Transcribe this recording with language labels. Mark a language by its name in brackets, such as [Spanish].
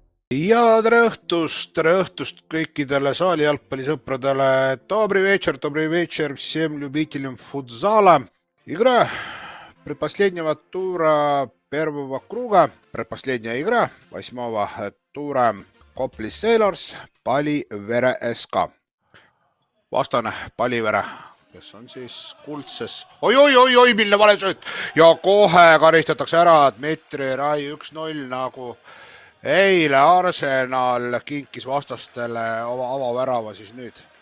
[Estonian] Ja tere õhtust kõikidele saali jalgpallisõpradele. [Russian] Добрый вечер всем любителям футзала. Игра предпоследнего тура первого круга. Предпоследняя игра 8-го тура Kopli Sailors, Palivere SK. [Estonian] Vastane Palivere, kes on siis kuldses. Oi, milline vale sööt. Ja kohe karistatakse ära Dmitri Rai 1-0 nagu eile Arsenal kinkis vastastele avavärava siis nüüd.